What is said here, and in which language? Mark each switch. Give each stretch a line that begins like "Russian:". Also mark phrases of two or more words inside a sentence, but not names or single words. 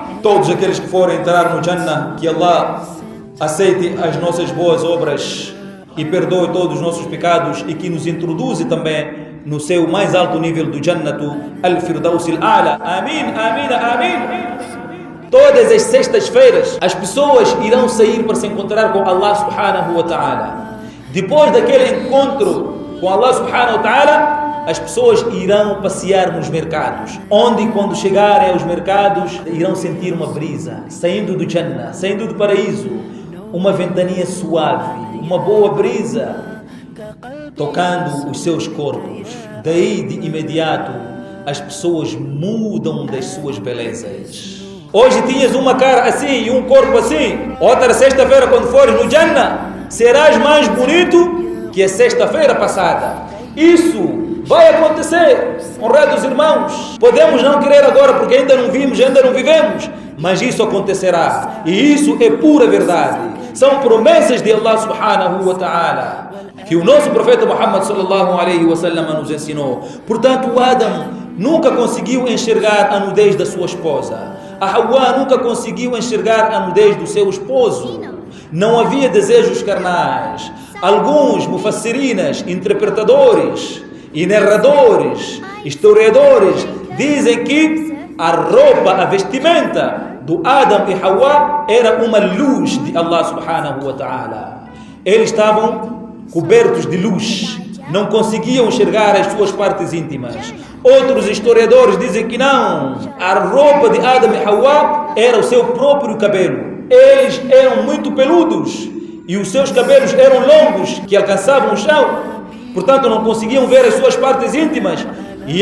Portuguese: Todos aqueles que forem entrar no Jannah, que Allah aceite as nossas boas obras e perdoe todos os nossos pecados e que nos introduze também no seu mais alto nível do Jannatu Al-Firdaus Al-A'la. Amém, amém, amém. Todas as sextas-feiras as pessoas irão sair para se encontrar com Allah
Arabic: سبحانه وتعالى.
Portuguese: Depois daquele encontro com Allah
Arabic: سبحانه وتعالى,
Portuguese: as pessoas irão passear nos mercados, onde quando chegarem aos mercados irão sentir uma brisa, saindo do Jannah, saindo do paraíso, uma ventania suave, uma boa brisa, tocando os seus corpos. Daí de imediato as pessoas mudam das suas belezas. Hoje tinhas uma cara assim e um corpo assim. Outra sexta-feira, quando fores no Jannah, serás mais bonito que a sexta-feira passada. Isso vai acontecer, honrados irmãos. Podemos não querer agora porque ainda não vimos, ainda não vivemos, mas isso acontecerá. E isso é pura verdade. São promessas de Allah
Arabic: سبحانه وتعالى,
Portuguese: que o nosso profeta Muhammad
Arabic: صلى الله عليه وسلم
Portuguese: nos ensinou. Portanto, o Adam nunca conseguiu enxergar a nudez da sua esposa. A Hawa nunca conseguiu enxergar a nudez do seu esposo. Não havia desejos carnais. Alguns mufassirinas, interpretadores e narradores, historiadores, dizem que a roupa, a vestimenta do Adam e Hawa era uma luz de Allah
Arabic: سبحانه وتعالى.
Portuguese: Eles estavam cobertos de luz, não conseguiam enxergar as suas partes íntimas. Outros historiadores dizem que não, a roupa de Adam e Hawa era o seu próprio cabelo. Eles eram muito peludos e os seus cabelos eram longos, que alcançavam o chão, portanto não conseguiam ver as suas partes íntimas.